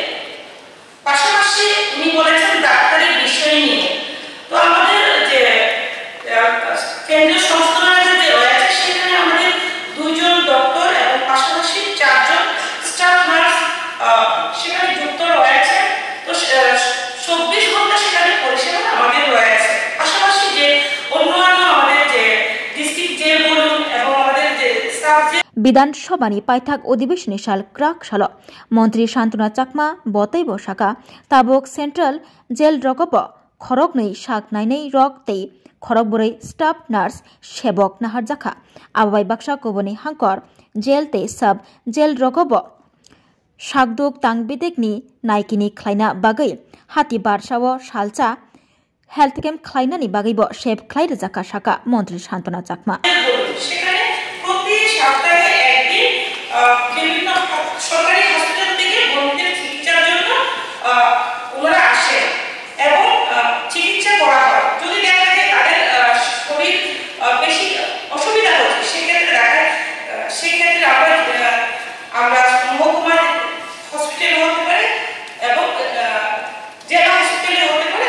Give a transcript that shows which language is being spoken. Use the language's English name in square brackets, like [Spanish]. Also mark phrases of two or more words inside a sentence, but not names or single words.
[Bangla] পাশাপাশি উনি বলেছেন ডাক্তারের বিষয় নিয়ে, তো আমাদের যে কেন্দ্রীয় সংস্করণে যে রয়েছে সেখানে আমাদের 2 জন ডক্টর এবং পাশাপাশি 4 জন [English] staff nurse [Bangla] সেখানে যুক্ত রয়েছে। তো 24 ঘন্টা সেখানে পরিষেবা আমাদের রয়েছে। পাশাপাশি যে অন্যান্য আমাদের যে [English] district jail [Bangla] বলুন এবং আমাদের যে [English] staff jail [Kok Borok] Bidan Sabhani paithak odibishini sal Krak Shalo Montri Shantona Chakma botai bo shaka tabok Central Jail rogobo khorok nei shak nainei rok tei khorok borei [English] staff nurse [Kok Borok] sebok nahar jakha abai baksa koboni hangkor jail tei [English] sub jail [Kok Borok] rogobo shakduk tangbidekni naikini khlaina bagai hati barsao salcha [English] health camp [Kok Borok] khlaina ni bagai bo sep khlaira jakha shaka Montri Shantona Chakma [Bangla] সেখানে প্রতি সপ্তাহে একদিন বিভিন্ন সরকারি হসপিটাল থেকে বন্ধুদের চিকিৎসার জন্য ওনারা আসেন এবং চিকিৎসা করা হয়। যদি দেখা যায় তাদের শরীর বেশি অসুবিধা হচ্ছে সেক্ষেত্রে আমরা মহকুমার হসপিটালে হতে পারে এবং জেলা হসপিটালে হতে পারে।